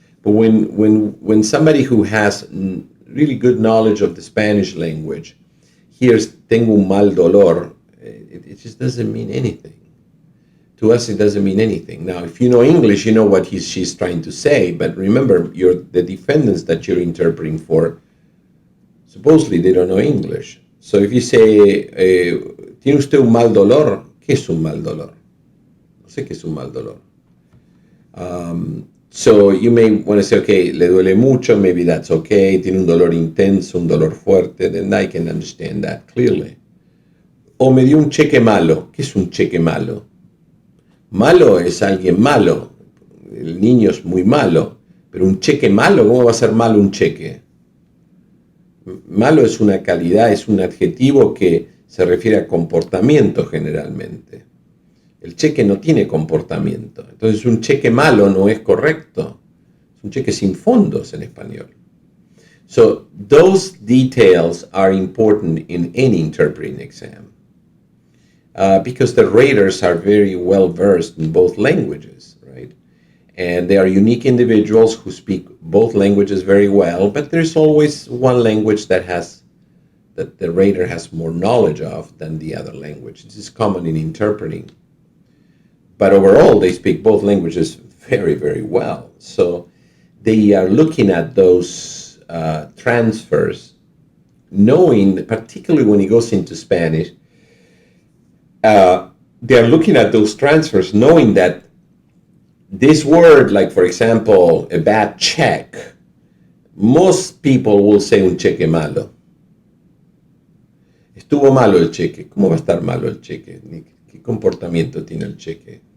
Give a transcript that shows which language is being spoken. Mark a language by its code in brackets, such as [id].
[en] But when somebody who has really good knowledge of the Spanish language hears [es] tengo un mal dolor, [en] it just doesn't mean anything. To us, it doesn't mean anything. Now, if you know English, you know what she's trying to say, but remember, the defendants that you're interpreting for, supposedly they don't know English. So if you say, [es] ¿tiene usted un mal dolor? ¿Qué es un mal dolor? No sé qué es un mal dolor. [en] So you may want to say, okay, [es] le duele mucho, [en] maybe that's okay. [es] Tiene un dolor intenso, un dolor fuerte, [en] then I can understand that clearly. [es] O me dio un cheque malo. ¿Qué es un cheque malo? Malo es alguien malo. El niño es muy malo. Pero un cheque malo, ¿cómo va a ser malo un cheque? Malo es una calidad, es un adjetivo que se refiere a comportamiento generalmente. El cheque no tiene comportamiento. Entonces un cheque malo no es correcto. Es un cheque sin fondos en español. [en] So those details are important in any interpreting exam. Because the raters are very well versed in both languages, right? And they are unique individuals who speak both languages very well, but there's always one language that the rater has more knowledge of than the other language. This is common in interpreting. But overall, they speak both languages very, very well. So they are looking at those transfers, knowing, particularly when it goes into Spanish, they are looking at those transfers knowing that this word, like for example, a bad check, most people will say [es] un cheque malo. Estuvo malo el cheque. ¿Cómo va a estar malo el cheque? ¿Qué comportamiento tiene el cheque?